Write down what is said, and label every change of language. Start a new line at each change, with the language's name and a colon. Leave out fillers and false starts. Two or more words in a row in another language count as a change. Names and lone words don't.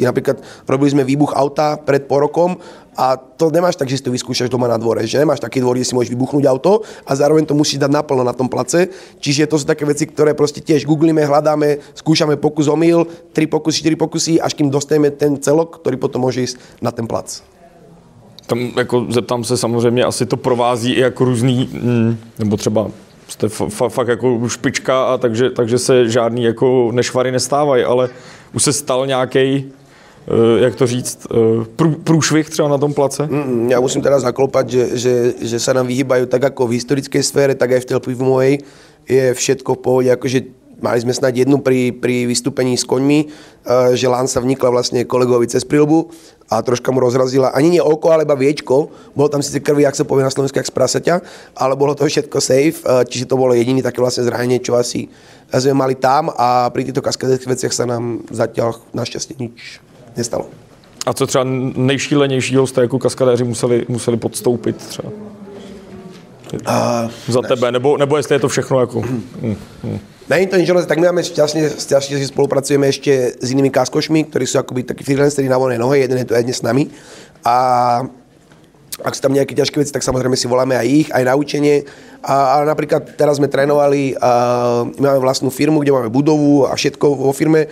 Slovak: Napríklad robili sme výbuch auta pred pol rokom a to nemáš tak, že si to vyskúšaš doma na dvore, že nemáš taký dvor, kde si môžeš vybuchnúť auto a zároveň to musíš dať naplno na tom place. Čiže to sú také veci, ktoré proste tiež googlíme, hľadáme, skúšame pokus omyl, 3 pokusy, 4 pokusy, až kým dostaneme ten celok, ktorý potom môže ísť na ten plac.
Czech: Tam jako zeptám se samozřejmě, asi to provází i jako různý, nebo třeba jste fakt jako špička, a takže se žádný jako nešvary nestávají, ale už se stal nějaký, jak to říct, průšvih třeba na tom place?
Slovak: Ja musím teda zaklopat, že sa nám vyhýbajú tak ako v historickej sfére, tak aj v tej filmovej je všetko v pohode, akože mali sme snáď jednu pri vystúpení s koňmi, že Lansa vnikla vlastne kolegovi cez prilbu a troška mu rozrazila, ani nie oko, ale iba viečko. Bolo tam síce krvi, jak sa povie na Slovensku, jak z prasaťa, ale bolo to všetko safe, čiže to bolo jediný také vlastne zranenie, čo asi sme mali tam, a pri týchto kaskadérských veciach sa nám zatiaľ našťastie nič nestalo.
Czech: A co třeba nejšílenějšího jste jako kaskadéři museli podstoupit třeba? Za tebe, nebo jestli je to všechno jako...
Slovak: Není to nič, tak my máme šťastne, že spolupracujeme ešte s inými kaskošmi, ktorí sú akoby takí freelanceri na voľnej nohe, jeden je tu aj dnes s nami. A ak sú tam nejaké ťažké veci, tak samozrejme si voláme aj ich, aj na učenie. A napríklad teraz sme trénovali, máme vlastnú firmu, kde máme budovu a všetko vo firme.